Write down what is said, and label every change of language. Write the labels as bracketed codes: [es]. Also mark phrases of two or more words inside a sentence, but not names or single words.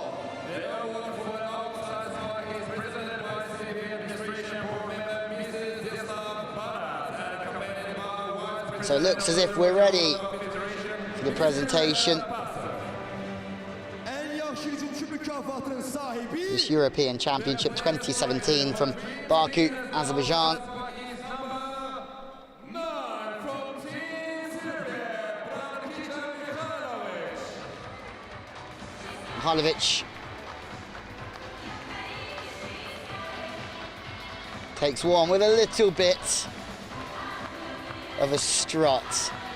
[en] The award for outside spark is presented by CV Administration Board Member Mrs. Desna Barat and accompanied by Vice So it looks as if we're ready for the presentation. [az] En yaxşı hücumçu mükafatının sahibi [en] This European Championship 2017 from Baku, Azerbaijan. Mihajlovic takes one with a little bit of a strut.